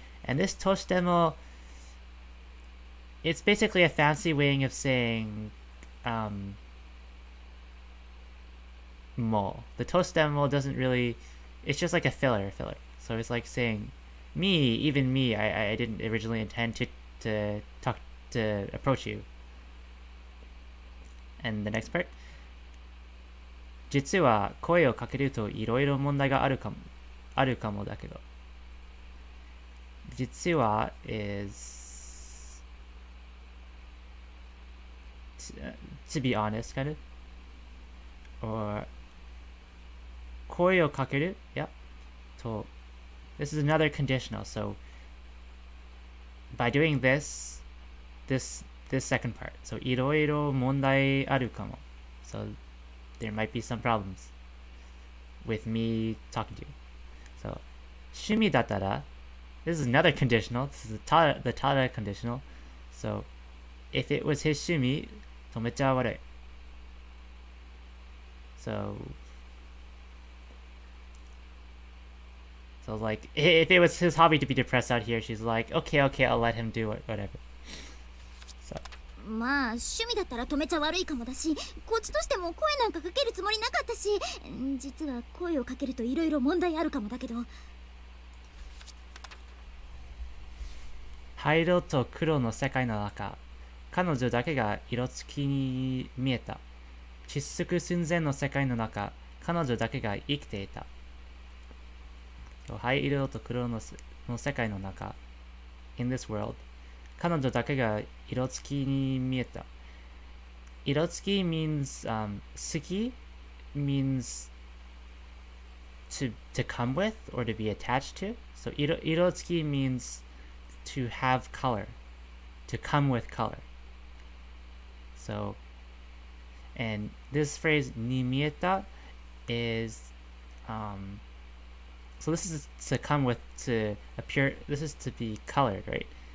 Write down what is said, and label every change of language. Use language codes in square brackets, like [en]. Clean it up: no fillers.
[en] And this toshitemo, it's basically a fancy way of saying mo. The toshitemo doesn't really, it's just like a filler. So it's like saying even me, I didn't originally intend to approach you. And the next part, [ja] 実は声をかけるといろいろ問題があるかもだけど。実は [en] is to be honest, kind of. Or [ja] 声をかける [en] yeah. So this is another conditional. So by doing this second part, so [ja] いろいろ問題あるかも. [en] So there might be some problems with me talking to you. So [ja] 趣味だったら, [en] this is another conditional. This is the tada conditional. So if it was his 趣味, [ja] とめっちゃ悪い. [en] So like, if it was his hobby to be depressed out here, she's like, okay, I'll let him do it, whatever. So. [ja] まあ趣味だったら止めちゃ悪いかもだし、こっちとしても声なんかかけるつもりなかったし、実は声をかけるといろいろ問題あるかもだけど。灰色と黒の世界の中、彼女だけが色付きに見えた。窒息寸前の世界の中、彼女だけが生きていた。灰色と黒の世界の中 [en] in this world [ja] 彼女だけが色付きに見えた。 [en] 色付き means [ja] 好き [en] means to come with or to be attached to. So 色付き means to have color, to come with color. So and this phrase [ja] に見えた [en] is so this is to come with, to appear, this is to be colored, right?